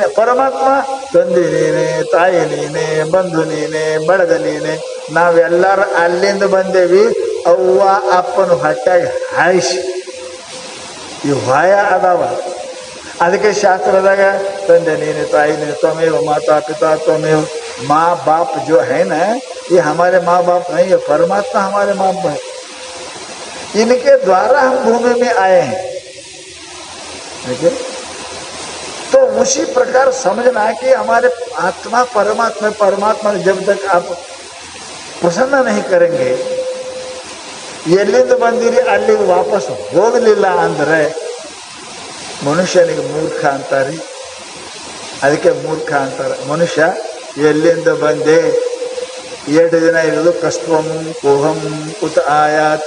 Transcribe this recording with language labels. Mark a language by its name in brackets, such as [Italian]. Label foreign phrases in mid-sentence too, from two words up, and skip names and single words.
[Kannada] ಪರಮಾತ್ಮ ತಂದೆ ನೀನೆ, ತಾಯಿ ನೀನೆ, ಬಂಧು ನೀನೆ, ಬಳಗ ನೀನೆ. ನಾವೆಲ್ಲರೂ ಅಲ್ಲಿಂದ ಬಂದೇವಿ, ಅವ್ವ ಅಪ್ಪನ ಹೊಟ್ಟೆಗೆ ಹಾಯಿಸಿ ಈ ವಾಯ ಅದಾವ. ಅದಕ್ಕೆ ಶಾಸ್ತ್ರದಾಗ ತಂದೆ ನೀನೆ, ताई ने, [Sanskrit] त्वमेव माता पिता त्वमेव। [Hindi] माँ बाप जो है ना, ये हमारे माँ बाप नहीं है, परमात्मा हमारे माँ बाप है। इनके द्वारा हम भूमि में आए हैं। देखिए, तो उसी प्रकार समझना कि हमारे आत्मा परमात्मा जब तक आप प्रसन्न नहीं करेंगे, [Kannada] ಎಲ್ಲಿಂದ ಬಂದಿರಿ ಅಲ್ಲಿಗೆ ವಾಪಸ್ ಹೋಗಲಿಲ್ಲ ಅಂದರೆ ಮನುಷ್ಯನಿಗೆ ಮೂರ್ಖ ಅಂತಾರೆ. ಅದಕ್ಕೆ ಮೂರ್ಖ ಅಂತಾರೆ. ಮನುಷ್ಯ ಎಲ್ಲಿಂದ ಬಂದೆ, 2 ದಿನ ಇರೋದು [Sanskrit] ಕಸ್ತ್ವಂ ಕೋಹಂ ಕುತ ಆಯಾತ.